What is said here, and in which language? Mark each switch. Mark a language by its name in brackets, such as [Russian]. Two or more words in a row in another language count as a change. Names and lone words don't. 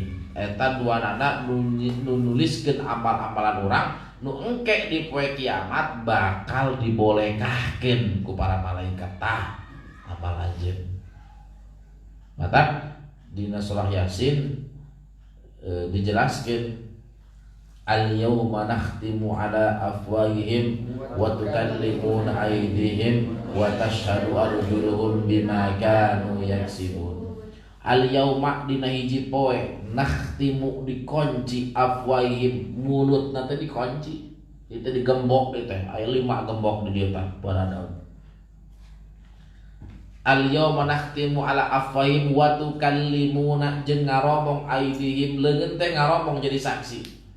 [Sundanese] Eta duanana nu nuliskeun amal-amalan urang nu engke di poe kiamat bakal dibolehkahkeun ku para malaikat tah amal anjeun. Mata dina surah Yasin dijelaskeun [Arabic] اليوم نختم على أفواههم وتكلمنا أيديهم وتشهد أرجلهم بما كانوا يكسبون. [Sundanese] Al-yawma dina hiji poe nakhtimu dikunci afwahihim mulutna teh dikunci itu digembok teh aya 5 gembok di dieu teh baradaun. [Arabic] اليوم نختم على أفواههم وتكلمنا [Sundanese] jeung ngaromong aydihim leungeun teh ngaromong jadi saksi.